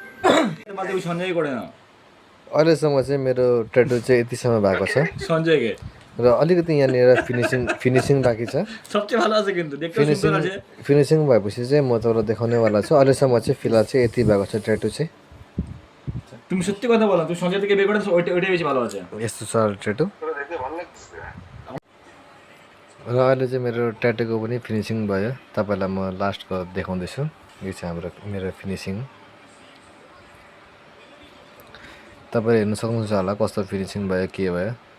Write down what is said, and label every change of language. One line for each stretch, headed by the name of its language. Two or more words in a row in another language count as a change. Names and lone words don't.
Nepali: अहिलेसम्म चाहिँ मेरो ट्याटु चाहिँ यतिसम्म भएको छ र अलिकति यहाँनिर फिनिसिङ बाँकी छ। फिनिसिङ भएपछि चाहिँ म तपाईँलाई देखाउनेवाला छु। अहिलेसम्म चाहिँ फिलहाल चाहिँ यति भएको छ ट्याटु चाहिँ।
Bangla: তুমি সত্যি কথা বলো, তুই সঞ্জয় থেকে বিয়ে করে ওইটাই বেশি ভালো আছে।
Nepali: यस्तो छ ट्याटु र अहिले चाहिँ मेरो ट्याटुको पनि फिनिसिङ भयो, तपाईँलाई म लास्टको देखाउँदैछु। यो चाहिँ मेरो फिनिसिङ, तपाईँले हेर्नु सक्नुहुन्छ होला कस्तो फिनिसिङ भयो के भयो।